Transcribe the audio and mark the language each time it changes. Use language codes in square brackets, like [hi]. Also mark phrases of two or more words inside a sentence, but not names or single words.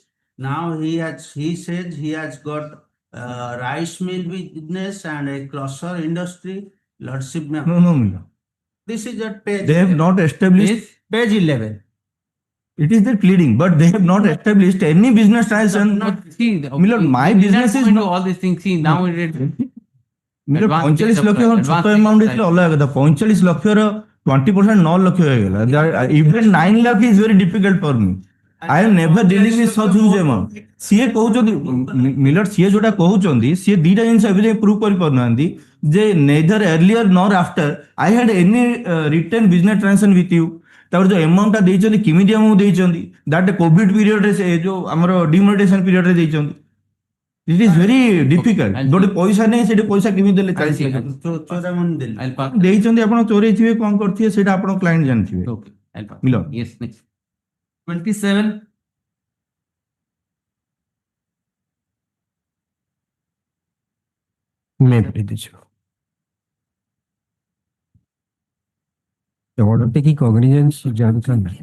[en] Now he says he has got rice mill business and a crusher industry. Lordship. No. This is at page. They have not established. Page 11. It is their pleading, but they have not established any business transaction. See, Milord, my business is not all these things. See, now it is. [or] 45 ଲକ୍ଷ ଛୋଟ [en] amount is [or] ଅଲଗା କଥା 45 ଲକ୍ଷର 20% 9 ଲକ୍ଷ ହେଇଗଲା. [en] Even 9 lakh is very difficult for me. I am never dealing with such huge amount. [or] ସିଏ କହୁଛନ୍ତି ମିଲର ସିଏ ଯୋଉଟା କହୁଛନ୍ତି ସିଏ ଦିଟା ଜିନିଷ ଏବେ ଯାଏ ପ୍ରୁଭ୍ କରିପାରୁନାହାନ୍ତି ଯେ [en] neither earlier nor after I had any written business transaction with you. [or] ତାପରେ ଯୋଉ amount ଟା ଦେଇଛନ୍ତି କେମିତି ଆମକୁ ଦେଇଛନ୍ତି that [en] covid period [or] ସେ ଯୋଉ ଆମର [en] demonetization period [or] ଦେଇଛନ୍ତି. [en] It is very difficult. [or] ଗୋଟେ ପଇସା ନାହିଁ ସେଠି ପଇସା କେମିତି ଦେଲେ 40 ଲକ୍ଷ ଦେଇଛନ୍ତି ଆପଣ ଚୋରେଇଥିବେ କଣ କରିଥିବେ ସେଇଟା ଆପଣ କ୍ଲାଏଣ୍ଟ ଜାଣିଥିବେ. [en] Yes, next. 27. May I please? The order taking cognizance Jankan.